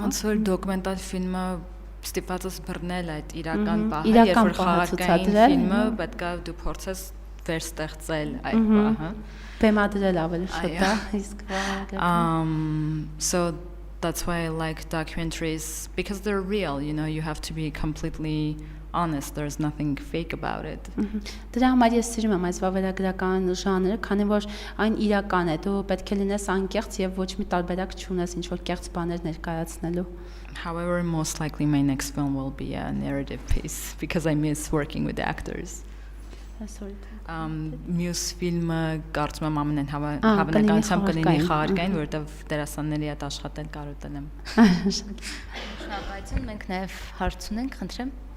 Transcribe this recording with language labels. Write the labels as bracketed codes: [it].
[hy] Ոնց որ դոկումենտալ ֆիլմը ստիպված է բռնել այդ իրական պահը, երբ որ խաղարկային ֆիլմը պետք է դու փորձես վերստեղծել այդ պահը։ Բեմադրել ավելի շուտ է, իսկ վավերագրական [en] So that's why I like documentaries because they're real, you know, you have to be completely honest, there's nothing fake about it. [hy] Դրա համար ես սիրում եմ այս վավերագրական ժանրը, քանի որ այն իրական է, դու պետք է լինես անկեղծ եւ ոչ մի տարբերակ չունես ինչ որ կեղծ բաներ ներկայացնելու. [en] However, most likely my next film will be a narrative piece because I miss working with the actors. Sorry. [hy] Մյուս ֆիլմը կարծում եմ ամենեն հավանականությամբ կլինի խաղարկային, որովհետև դերասանների հետ աշխատել կարոտել եմ։ Շնորհակալություն, մենք նաև հարց ունենք, խնդրեմ։